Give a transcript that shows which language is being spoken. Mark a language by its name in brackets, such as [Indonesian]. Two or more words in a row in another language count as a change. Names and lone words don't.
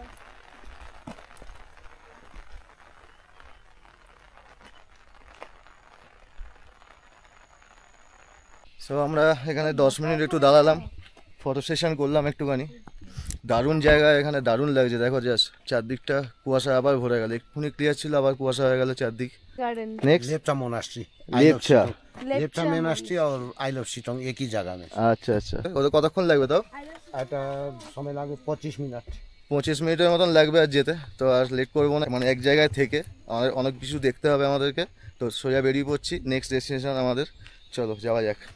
[Bangla] সো আমরা এখানে 10 মিনিট একটু দাঁড়ালাম, [English] photo session [Bangla] করলাম একটুখানি। দারুণ জায়গা এখানে, দারুণ লাগছে দেখো। জাস্ট চারদিকটা কুয়াশা আবার ভরে গেল, এক্ষুনি ক্লিয়ার ছিল আবার কুয়াশা হয়ে গেল চারদিক। [Hindi] नेक्स्ट लेप्चा मोनास्ट्री। लेप्चा मोनास्ट्री और आई लव शिटंग एक ही जगह में। [Bangla] আচ্ছা আচ্ছা, ওদের কতক্ষণ লাগবে তাও? এটা সময় লাগবে 25 মিনিট। 25 মিনিটের মতন লাগবে আর যেতে। তো আর লেট করবো না, মানে এক জায়গায় থেকে আমাদের অনেক কিছু দেখতে হবে আমাদেরকে। তো সোজা বেরিয়ে পড়ছি [English] next destination [Bangla] আমাদের। চলো যাওয়া যাক।